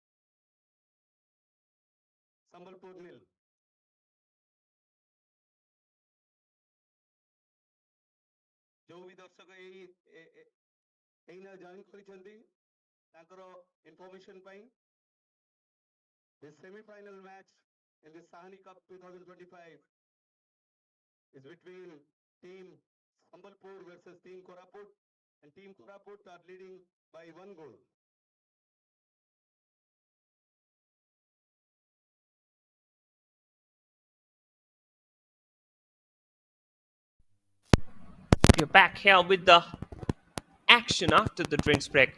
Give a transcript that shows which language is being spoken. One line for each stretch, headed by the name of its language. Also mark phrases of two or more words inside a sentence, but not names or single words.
Odia: ସମ୍ବଲପୁର 0 ଯୋଉ ବି ଦର୍ଶକ ଏଇନା ଜଏନ୍ କରିଛନ୍ତି ତାଙ୍କର ଇନଫର୍ମେସନ ପାଇଁ
English: the semi-final match in the Sahani Cup 2025 is between team Sambalpur versus team Koraput, and team Koraput are leading by 1 goal. We're back here with the action after the drinks break.